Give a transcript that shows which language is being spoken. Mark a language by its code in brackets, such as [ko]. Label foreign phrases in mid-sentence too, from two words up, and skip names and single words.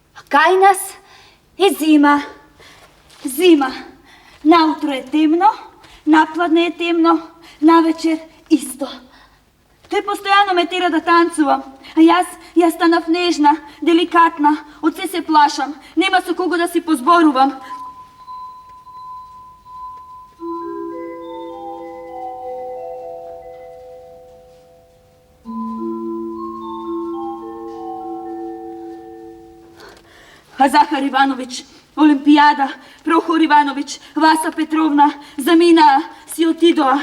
[hr] Kaj nas je zima. Zima. Nautro je temno, napladne je temno, navečer isto. [mk] Той постоянно ме тера да танцувам. А јас станав нежна, деликатна, од се плашам. Нема со кого да си позборувам. А Захар Иванович, Олимпијада, Прохор Иванович, Васа Петровна, заминаа, си отидоа.